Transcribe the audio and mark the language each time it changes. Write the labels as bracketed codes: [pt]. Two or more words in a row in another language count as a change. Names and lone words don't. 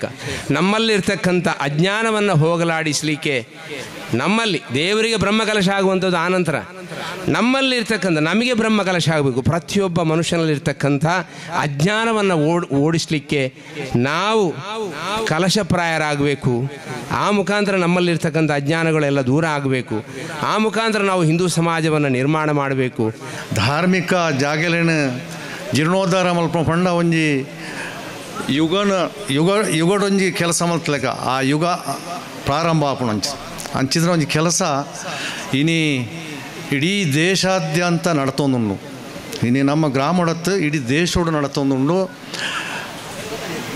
[kn] ನಮ್ಮಲ್ಲಿರ್ತಕ್ಕಂಥ ಅಜ್ಞಾನವನ್ನು ಹೋಗಲಾಡಿಸಲಿಕ್ಕೆ ನಮ್ಮಲ್ಲಿ ದೇವರಿಗೆ ಬ್ರಹ್ಮಕಲಶ ಆಗುವಂಥದ್ದು ಆನಂತರ ನಮ್ಮಲ್ಲಿರ್ತಕ್ಕಂಥ ನಮಗೆ ಬ್ರಹ್ಮಕಲಶ ಆಗಬೇಕು. ಪ್ರತಿಯೊಬ್ಬ ಮನುಷ್ಯನಲ್ಲಿರ್ತಕ್ಕಂಥ ಅಜ್ಞಾನವನ್ನು ಓಡಿಸಲಿಕ್ಕೆ ನಾವು ಕಲಶಪ್ರಾಯರಾಗಬೇಕು. ಆ ಮುಖಾಂತರ ನಮ್ಮಲ್ಲಿರ್ತಕ್ಕಂಥ ಅಜ್ಞಾನಗಳೆಲ್ಲ ದೂರ ಆಗಬೇಕು. ಆ ಮುಖಾಂತರ ನಾವು ಹಿಂದೂ ಸಮಾಜವನ್ನು ನಿರ್ಮಾಣ ಮಾಡಬೇಕು. [tcy] ಧಾರ್ಮಿಕ ಜಾಗಲೇನ ಜೀರ್ಣೋದ್ಧಾರ ಮಲ್ಪ ಪಂಡ ಒಂಜಿ ಯುಗಡೊಂಜಿ ಕೆಲಸ ಮಲ್ತಲೆಕ ಆ ಯುಗ ಪ್ರಾರಂಭ ಆಪುಣ ಅಂಚಿದ್ರೆ ಒಂಜಿ ಕೆಲಸ ಇನಿ ಇಡೀ ದೇಶಾದ್ಯಂತ ನಡತೊಂದುಂಡು. ಇನಿ ನಮ್ಮ ಗ್ರಾಮಡತ್ತು ಇಡೀ ದೇಶೋಡು ನಡತೊಂದುಂಡು.